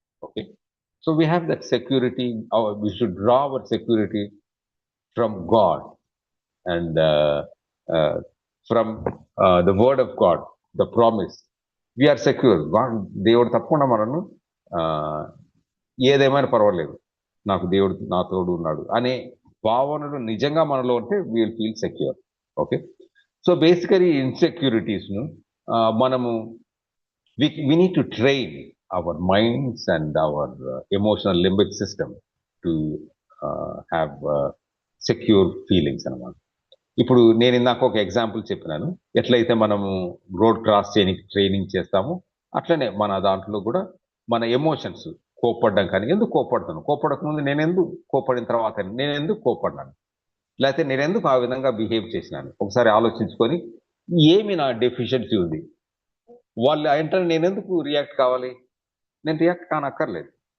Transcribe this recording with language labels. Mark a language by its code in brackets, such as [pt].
[en] Okay, so we have that security. We should draw our security from God and from the word of God, the promise. We are secure. [te] దేవుడు తప్పకుండా మనను ఏదేమైనా పర్వాలేదు, నాకు దేవుడు నా తోడు ఉన్నాడు అనే భావనలు నిజంగా మనలో ఉంటే [en] We will feel secure. Okay, so basically ఇన్సెక్యూరిటీస్ను మనము we need to train our minds and our emotional limbic system to have secure feelings అన్నమాట. [te] ఇప్పుడు నేను ఇందాక ఒక ఎగ్జాంపుల్ చెప్పినాను, ఎట్లయితే మనము రోడ్ క్రాస్ చేయడానికి ట్రైనింగ్ చేస్తామో అట్లనే మన దాంట్లో కూడా మన ఎమోషన్స్, కోప్పడ్డం కానీ, ఎందుకు కోప్పడతాను, కోప్పడకముందు నేనెందుకు, కోప్పడిన తర్వాత నేనెందుకు కోప్పడ్డాను, లేకపోతే నేనెందుకు ఆ విధంగా బిహేవ్ చేసినాను, ఒకసారి ఆలోచించుకొని ఏమి నా డెఫిషియన్సీ ఉంది, వాళ్ళు అంటే నేను ఎందుకు రియాక్ట్ కావాలి, నేను రియాక్ట్ కానక్కర్లేదు.